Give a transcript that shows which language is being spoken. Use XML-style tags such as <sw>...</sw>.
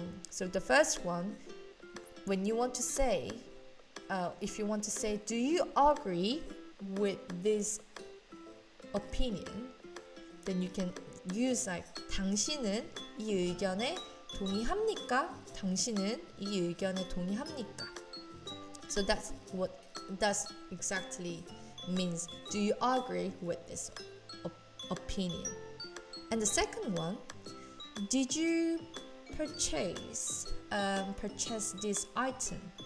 <en>So the first one, when you want to say, if you want to say, do you agree with this opinion? Then you can use like</en> <ko>당신은 이 의견에 동의합니까? 당신은 이 의견에 동의합니까?</ko> <en>So that's exactly means, do you agree with this opinion? And the second one, did you purchase this item?</en>